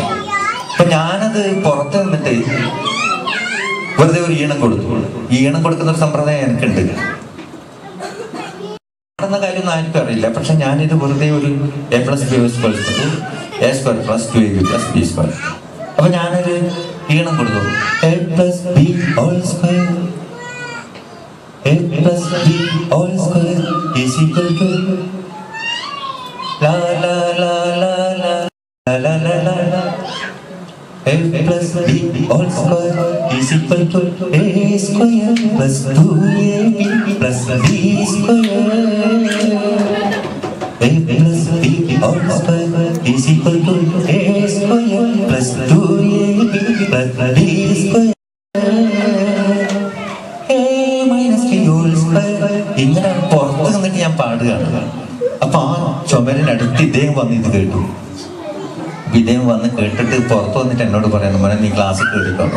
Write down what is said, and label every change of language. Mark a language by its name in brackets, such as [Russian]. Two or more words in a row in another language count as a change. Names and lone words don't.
[Malayalam] അപ്പൊ ഞാനത് പുറത്ത് നിന്നിട്ട് വെറുതെ ഒരു ഈണം കൊടുത്തു. ഈ ഈണം കൊടുക്കുന്ന ഒരു സമ്പ്രദായം എനിക്കുണ്ട്. നടന്ന കാര്യമൊന്നും ആർക്കും അറിയില്ല. പക്ഷെ ഞാനിത് വെറുതെ ഒരു [English] A+B² = A² + 2AB + B². [Malayalam] അപ്പൊ ഞാനൊരു ഈണം കൊടുത്തു. [English] A+B² = la la la la la la la la la la. A+B² = A² + 2AB + B². A+B² = A² + 2AB + B². [Malayalam] ഇങ്ങനെ പുറത്ത് നിന്നിട്ട് ഞാൻ പാടുകയാണ്. അപ്പൊ ആ ചുമരിനടുത്ത് ഇദ്ദേഹം വന്ന് ഇത് കേട്ടു. ഇദ്ദേഹം വന്ന് കേട്ടിട്ട് പുറത്ത് വന്നിട്ട് എന്നോട് പറയുന്നു, മോനെ നീ ക്ലാസ്സിൽ കേട്ടിട്ടുണ്ടോ?